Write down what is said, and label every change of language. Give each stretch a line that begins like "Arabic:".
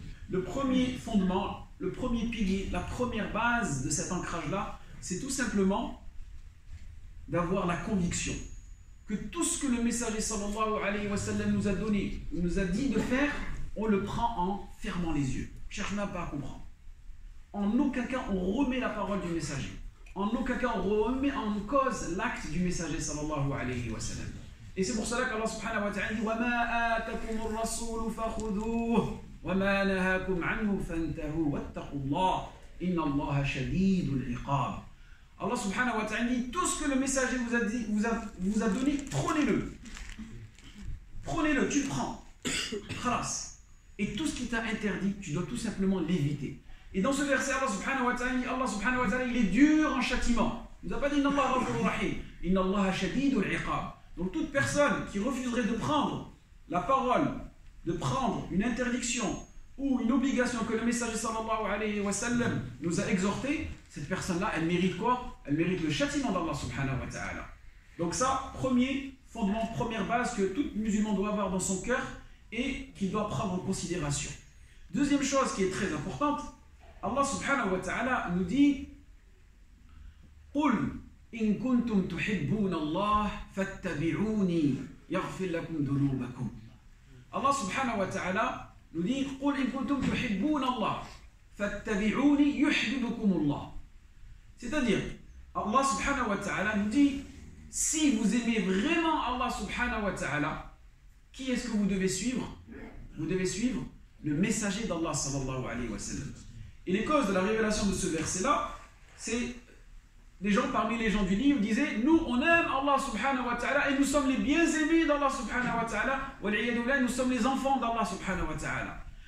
French: Le premier fondement, le premier pilier, la première base de cet ancrage-là, c'est tout simplement d'avoir la conviction que tout ce que le messager sallallahu alayhi wa sallam nous a donné, nous a dit de faire, on le prend en fermant les yeux. Cherche même pas à comprendre. En aucun cas on remet la parole du messager. En aucun cas on remet en cause l'acte du messager sallallahu alayhi wa sallam. Et c'est pour cela qu'Allah subhanahu wa ta'ala dit
Arabic: وَمَا آتَكُمُ الرَّسُولُ فَخُذُوهُ وَمَا نَهَاكُمْ عَنْهُ فَانْتَهُوا وَاتَّقُوا اللَّهَ إِنَّ اللَّهَ شَدِيدُ الْعِقَابِ.
French: Allah subhanahu wa ta'ala dit tout ce que le messager vous a donné, prenez-le. Prenez-le, tu le prends. Khalas. Et tout ce qui t'a interdit, tu dois tout simplement l'éviter. Et dans ce verset, Allah subhanahu wa ta'ala, il est dur en châtiment. Il nous a pas dit
Arabic: Inna Allah ghafurur rahim. Inna Allah shadidul iqab.
French: Donc toute personne qui refuserait de prendre la parole, de prendre une interdiction ou une obligation que le messager sallallahu alayhi wa sallam nous a exhorté, cette personne-là, elle mérite quoi? Elle mérite le châtiment d'Allah subhanahu wa ta'ala. Donc ça, premier fondement, première base que tout musulman doit avoir dans son cœur et qu'il doit prendre en considération. Deuxième chose qui est très importante, Allah subhanahu wa ta'ala nous dit
Arabic: قُلْ إِن كُنْتُمْ تُحِبُّونَ اللَّهَ فَاتَّبِعُونِي يَغْفِرْ لَكُمْ ذُنُوبَكُمْ.
French: Allah subhanahu wa ta'ala nous dit
Arabic: قُلْ إِن كُنْتُمْ تُحِبُّونَ اللَّهَ فَاتَّبِعُونِي يُحْبِبُكُمُ اللَّهُ.
French: C'est-à-dire, Allah subhanahu wa ta'ala nous dit si vous aimez vraiment Allah subhanahu wa ta'ala, qui est-ce que vous devez suivre? Vous devez suivre le messager d'Allah sallallahu alayhi wa sallam. Et les causes de la révélation de ce verset-là, c'est les gens parmi les gens du livre disaient nous on aime Allah subhanahu wa ta'ala et nous sommes les bien-aimés d'Allah subhanahu wa ta'ala, nous sommes les enfants d'Allah subhanahu wa ta'ala.